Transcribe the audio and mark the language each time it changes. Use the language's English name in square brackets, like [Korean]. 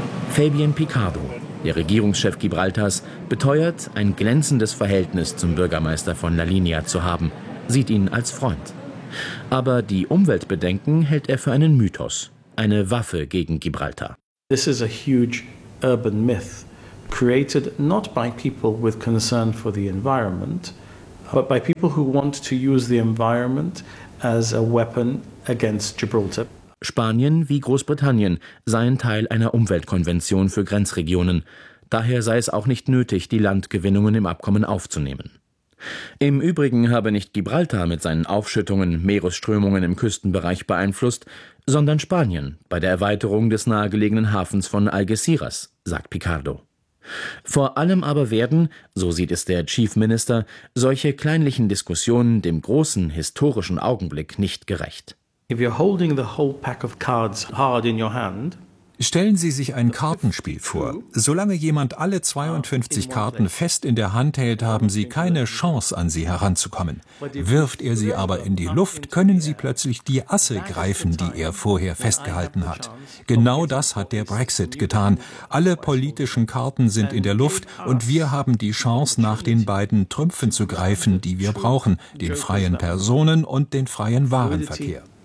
[German] Fabien Picardo, der Regierungschef Gibraltars, beteuert, ein glänzendes Verhältnis zum Bürgermeister von La Linea zu haben, sieht ihn als Freund. Aber die Umweltbedenken hält er für einen Mythos, eine Waffe gegen Gibraltar. [English] This is a huge urban myth. Created not by people with concern for the environment, but by people who want to use the environment as a weapon against Gibraltar. [German] Spanien wie Großbritannien seien Teil einer Umweltkonvention für Grenzregionen. Daher sei es auch nicht nötig, die Landgewinnungen im Abkommen aufzunehmen. Im Übrigen habe nicht Gibraltar mit seinen Aufschüttungen Meeresströmungen im Küstenbereich beeinflusst, sondern Spanien bei der Erweiterung des nahegelegenen Hafens von Algeciras, sagt Picardo. Vor allem aber werden, so sieht es der Chief Minister, solche kleinlichen Diskussionen dem großen historischen Augenblick nicht gerecht. [English] If you're holding the whole pack of cards hard in your hand, [German] stellen Sie sich ein Kartenspiel vor. Solange jemand alle 52 Karten fest in der Hand hält, haben Sie keine Chance, an sie heranzukommen. Wirft er sie aber in die Luft, können Sie plötzlich die Asse greifen, die er vorher festgehalten hat. Genau das hat der Brexit getan. Alle politischen Karten sind in der Luft und wir haben die Chance, nach den beiden Trümpfen zu greifen, die wir brauchen, den freien Personen- und den freien Warenverkehr.